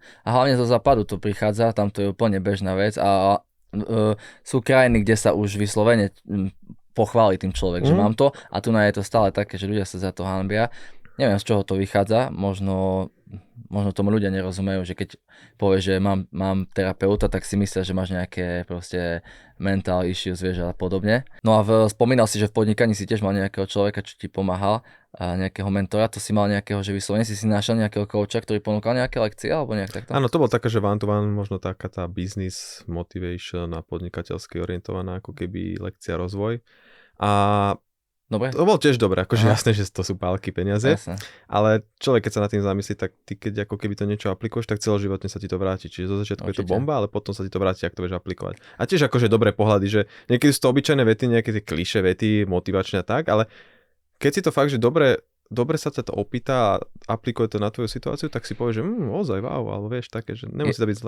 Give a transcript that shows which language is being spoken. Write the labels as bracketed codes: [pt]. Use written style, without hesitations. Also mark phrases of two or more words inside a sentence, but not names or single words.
[sk] A hlavne zo západu to prichádza, tam to je úplne bežná vec a sú krajiny, kde sa už vyslovene pochváli tým človek, že mám to a tu je to stále také, že ľudia sa za to hanbia. Neviem, z čoho to vychádza, možno tomu ľudia nerozumejú, že keď povieš, že mám terapeuta, tak si myslia, že máš nejaké proste [en] mental issues, [sk] vieš, a podobne. No a spomínal si, že v podnikaní si tiež mal nejakého človeka, čo ti pomáhal, a nejakého mentora, to si mal nejakého, že vyslovene si našiel nejakého kouča, ktorý ponúkal nejaké lekcie, alebo nejak takto? Áno, to bol také, že [en] one to one, [sk] možno taká tá [en] business motivation [sk] a podnikateľsky orientovaná ako keby lekcia rozvoj. A dobre. To bol tiež dobré, akože jasné, že to sú pálky peniaze, ale človek, keď sa nad tým zamyslí, tak ty keď ako keby to niečo aplikuješ, tak celoživotne sa ti to vráti. Čiže zo začiatku je to bomba, ale potom sa ti to vráti, ak to vieš aplikovať. A tiež akože dobré pohľady, že niekedy sú to obyčajné vety, nejaké tie klišé vety, motivačné a tak, ale keď si to fakt, že dobre sa ťa to opýta a aplikuje to na tvoju situáciu, tak si povieš, že ozaj, wow, alebo vieš také, že nemusí to byť zle.